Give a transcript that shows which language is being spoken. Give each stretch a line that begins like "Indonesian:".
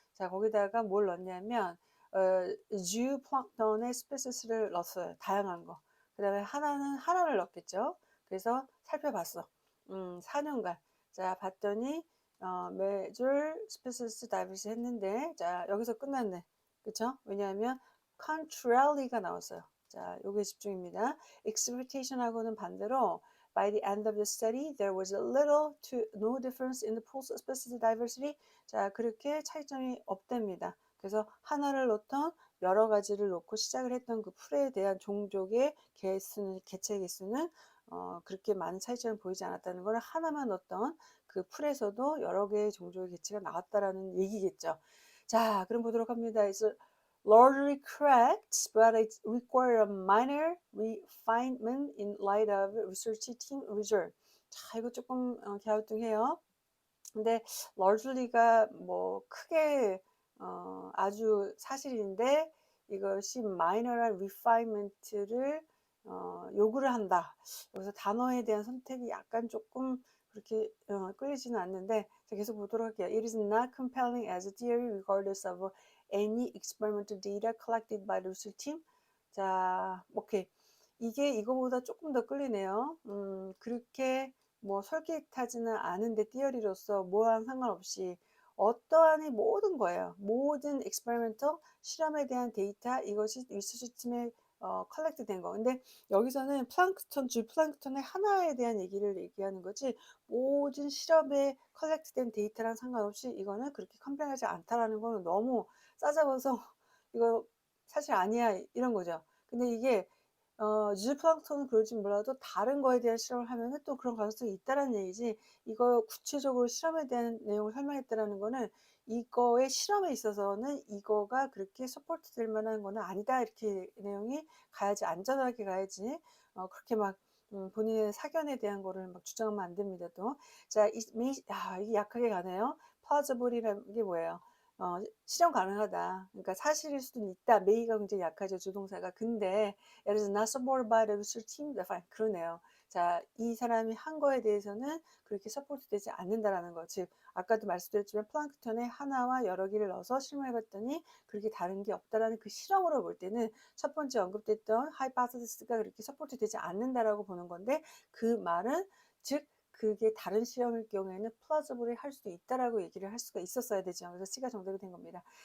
Korean: 자, 거기다가 뭘 넣냐면 주 플랑크톤의 스피시스를 넣었어요. 다양한 거. 그 다음에 하나를 넣었겠죠. 그래서 살펴봤어. 4년간. 자, 봤더니 매줄 스피시스 다이버시 했는데, 자, 여기서 끝났네. 그쵸? 왜냐하면 contrary가 나왔어요. 자, 요게 집중입니다.
English: expectation
Korean: 하고는 반대로
English: by the end of the study, there was a little to no difference in the pool's species diversity.
Korean: 자, 그렇게 차이점이 없답니다. 그래서 하나를 놓던 여러 가지를 놓고 시작을 했던 그 풀에 대한 종족의 개체 개수는 그렇게 많은 차이점을 보이지 않았다는 걸 하나만 넣었던 그 풀에서도 여러 개의 종족의 개체가 나왔다라는 얘기겠죠. 자, 그럼 보도록 합니다.
English: It's largely correct, but it requires a minor refinement in light of research team result.
Korean: 자, 이거 조금 갸우뚱해요. 근데 largely가 뭐 크게 아주 사실인데 이것이 minor한 refinement를 요구를 한다. 여기서 단어에 대한 선택이 약간 조금 그렇게 끌리지는 않는데, 자, 계속 보도록 할게요.
English: It is not compelling as a theory regardless of any experimental data collected by the research team.
Korean: 자, 오케이. 이게 이거보다 조금 더 끌리네요. 그렇게 뭐 솔깃하지는 않은데 띠어리로서 뭐랑 상관없이 어떠한 모든 거예요. 모든 experimental 실험에 대한 데이터 이것이 리서치 팀에 컬렉트 된 거. 근데 여기서는 플랑크톤, 줄 플랑크톤의 하나에 대한 얘기를 얘기하는 거지 모든 실험에 컬렉트 된 데이터랑 상관없이 이거는 그렇게 컴플레인하지 않다라는 거는 너무 싸잡아서 이거 사실 아니야 이런 거죠. 근데 이게 zooplankton은 그럴지 몰라도 다른 거에 대한 실험을 하면은 또 그런 가능성이 있다라는 얘기지, 이거 구체적으로 실험에 대한 내용을 설명했다라는 거는 이거의 실험에 있어서는 이거가 그렇게 서포트 될 만한 거는 아니다 이렇게 내용이 가야지, 안전하게 가야지 그렇게 막 본인의 사견에 대한 거를 막 주장하면 안 됩니다. 또 자, 이게 약하게 가네요. plausible이라는 게 뭐예요? 실현 가능하다. 그러니까 사실일 수도 있다. may가 굉장히 약하죠, 주동사가. 근데
English: it is not supported by the research team.
Korean: 그러네요. 자, 이 사람이 한 거에 대해서는 그렇게 서포트 되지 않는다라는 거. 즉, 아까도 말씀드렸지만 플랑크톤에 하나와 여러 개를 넣어서 실험해봤더니 그렇게 다른 게 없다라는 그 실험으로 볼 때는 첫 번째 언급됐던 하이파테시스가 그렇게 서포트 되지 않는다라고 보는 건데, 그 말은 즉 그게 다른 시험일 경우에는 플라우저블이 할 수도 있다라고 얘기를 할 수가 있었어야 되죠. 그래서 C가 정답이 된 겁니다.